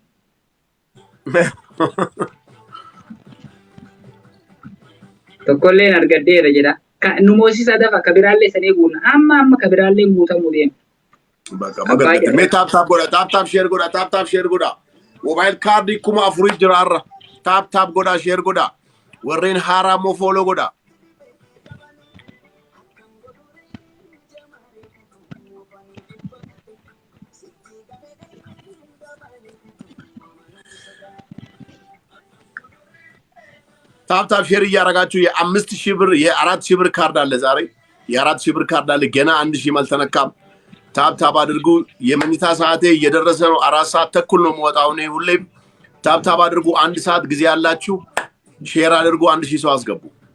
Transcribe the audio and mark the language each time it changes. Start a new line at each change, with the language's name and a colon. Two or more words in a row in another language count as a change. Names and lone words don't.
Oromo: Tokkolleen argaddeera jedha. Nu moosisa dafa kabiraallee sanii guuna. Amma kabiraallee guutamuu deema. Mee taap godha taap sheer godha. Mobile kaardii 4,000 jira har'a. Taap godha sheer godha. Warreen haaraa moo fooloo godha.
Amharic: ታፕ ሼር እያደረጋችሁ የ5,000 ብር የ4,000 ብር ካርድ አለ ዛሬ የ4,000 ብር ካርድ አለ ገና 1,000 አልተነካም። ታፕ አድርጉ። የመኝታ ሰዓቴ እየደረሰ ነው። 4 ሰዓት ተኩል ነው የምወጣው እኔ ሁሌም። ታፕ አድርጉ። 1 ሰዓት ጊዜ ያላችሁ ሼር አድርጉ። 1,000 ሰው አስገቡ።